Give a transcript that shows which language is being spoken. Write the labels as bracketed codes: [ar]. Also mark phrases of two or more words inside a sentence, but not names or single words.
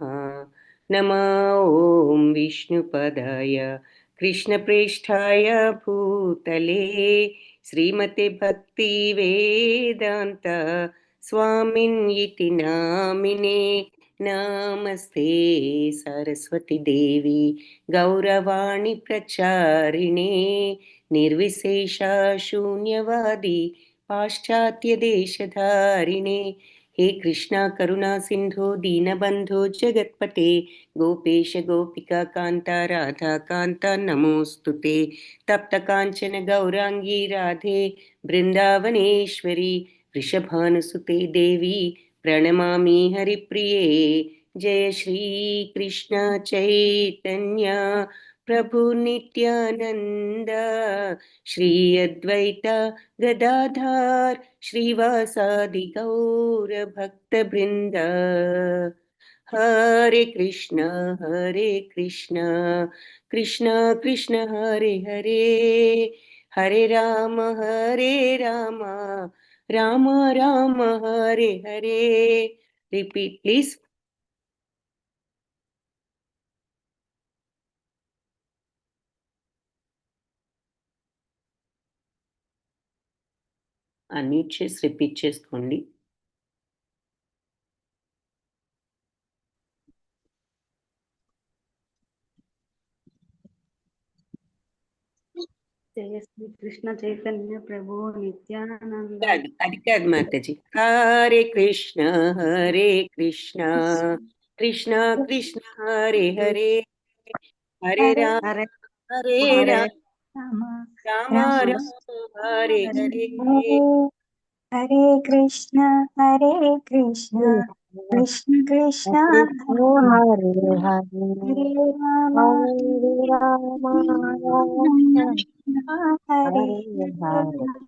[sa] नमो ओं विष्णुपदाय कृष्णप्रेष्ठाय भूतले श्रीमते भक्ति वेदान्त स्वामिन् इति नामिने. नमस्ते सरस्वति देवि गौरवाणि प्रचारिणे निर्विशेष शून्यवादि पाश्चात्य देशधारिणे. हे कृष्णा करुणा सिंधु दीनबंधो जगत्पते गोपेश गोपिका कांता राधा कांता नमोस्तुते. तप्त कांचन गौरांगी राधे वृंदावनेश्वरी वृषभानुसुते देवी प्रणमामि हरिप्रिये. जय श्री कृष्ण चैतन्य प्रभु नित्यानंद श्री अद्वैत गदाधर श्रीवासादि गौर भक्त वृंद. हरे कृष्ण कृष्ण कृष्ण हरे हरे, हरे राम राम राम हरे हरे. [en] repeat please. [te] అన్మ్యూట్ చేసి రిపీట్ చేసుకోండి. [sa] जय श्री कृष्ण चैतन्य प्रभु नित्यानन्द. [te] అది కాదు మాతాజీ. [sa] हरे कृष्ण कृष्ण कृष्ण हरे हरे, हरे राम राम राम हरे हरे. हरे कृष्ण कृष्ण कृष्ण हरे हरे, राम राम हरे हरे.